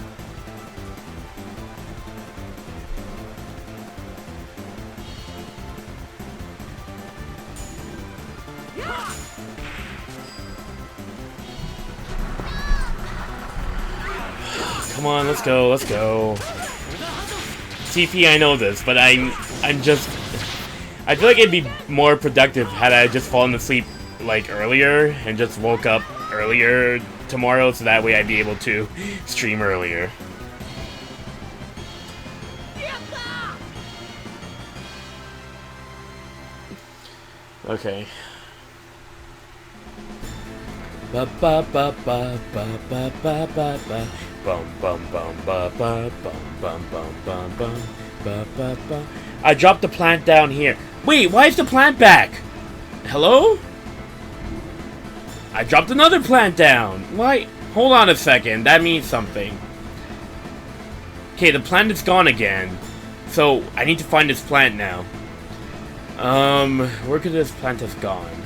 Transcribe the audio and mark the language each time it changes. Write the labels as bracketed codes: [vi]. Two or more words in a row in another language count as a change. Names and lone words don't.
[en] Come on, let's go, let's go. TP, I know this, but I'm just... I feel like it'd be more productive had I just fallen asleep, like, earlier, and just woke up earlier tomorrow, so that way I'd be able to stream earlier. Okay. Ba ba ba ba ba ba ba ba ba. Bum bum bum ba ba bum bum bum bum bum ba ba ba. I dropped the plant down here. Wait, why is the plant back? Hello? I dropped another plant down. Why? Hold on a second. That means something. Okay, the plant is gone again. So I need to find this plant now. Where could this plant have gone?